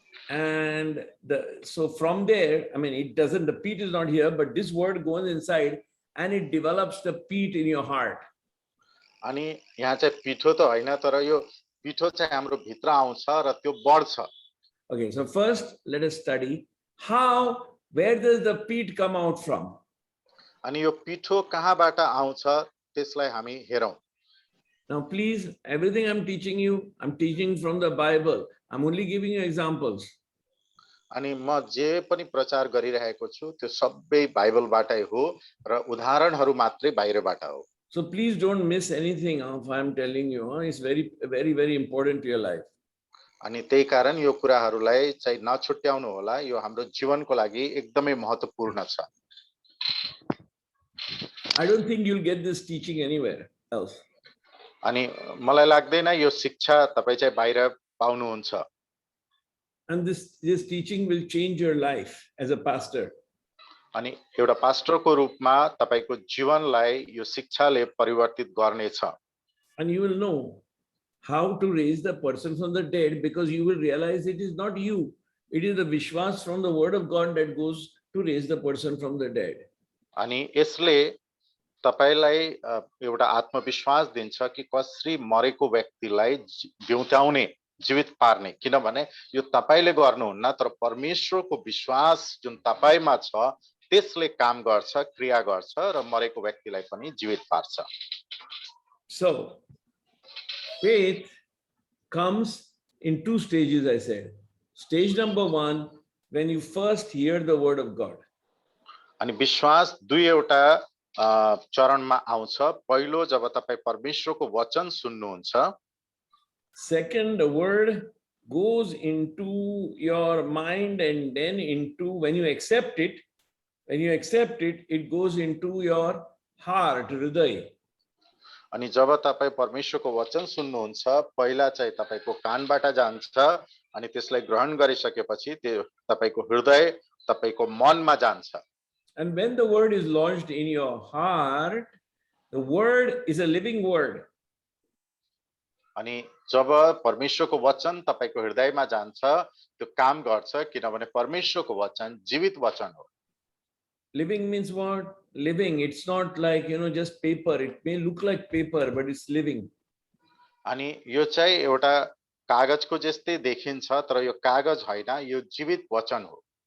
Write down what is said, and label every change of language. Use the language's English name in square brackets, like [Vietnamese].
[English] And so from there, I mean, it doesn't, the peat is not here, but this word goes inside and it develops the peat in your heart. [Nepali] अनि यहाँ चाहिँ पिठो त हैन, तर यो पिठो चाहिँ हाम्रो भित्र आउँछ र त्यो बढ्छ। [English] Okay, so first let us study where does the peat come out from? [Nepali] अनि यो पिठो कहाँबाट आउँछ त्यसलाई हामी हेरौं। [English] Now please, everything I'm teaching you, I'm teaching from the Bible. I'm only giving you examples. [Nepali] अनि म जे पनि प्रचार गरिरहेको छु त्यो सबै बाइबलबाटै हो र उदाहरणहरू मात्रै बाहिरबाट हो। [English] So please don't miss anything of I'm telling you. It's very important to your life. [Nepali] अनि त्यही कारण यो कुराहरूलाई चाहिँ नछुट्याउनु होला, यो हाम्रो जीवनको लागि एकदमै महत्त्वपूर्ण छ। [English] I don't think you'll get this teaching anywhere else. [Nepali] अनि मलाई लाग्दैन यो शिक्षा तपाई चाहिँ बाहिर पाउनुहुन्छ। [English] And this teaching will change your life as a pastor. [Nepali] अनि एउटा पास्टरको रूपमा तपाईको जीवनलाई यो शिक्षाले परिवर्तित गर्नेछ। [English] And you will know how to raise the person from the dead, because you will realize it is not you. It is the vishwas from the word of God that goes to raise the person from the dead. [Nepali] अनि यसले तपाईलाई एउटा आत्मविश्वास दिन्छ कि कसरी मरेको व्यक्तिलाई जिउताउने, जीवित पार्ने, किनभने यो तपाईले गर्नुहुन्न तर परमेश्वरको विश्वास जुन तपाईमा छ त्यसले काम गर्छ, क्रिया गर्छ र मरेको व्यक्तिलाई पनि जीवित पार्छ। [English] So faith comes in two stages, I said. Stage number 1, when you first hear the word of God. [Nepali] अनि विश्वास दुईवटा चरणमा आउँछ। पहिलो जब तपाई परमेश्वरको वचन सुन्नुहुन्छ। [English] Second, the word goes into your mind, and then into, when you accept it, it goes into your heart, hriday. [Nepali] अनि जब तपाई परमेश्वरको वचन सुन्नुहुन्छ, पहिला चाहिँ तपाईको कानबाट जान्छ अनि त्यसलाई ग्रहण गरिसकेपछि त्यो तपाईको हृदय, तपाईको मनमा जान्छ। [English] And when the word is lodged in your heart, the word is a living word. [Nepali] अनि जब परमेश्वरको वचन तपाईको हृदयमा जान्छ त्यो काम गर्छ, किनभने परमेश्वरको वचन जीवित वचन हो। [English] Living means what? Living, it's not like, just paper. It may look like paper, but it's living. [Nepali] अनि यो चाहिँ एउटा कागजको जस्तै देखिन्छ तर यो कागज हैन, यो जीवित वचन हो।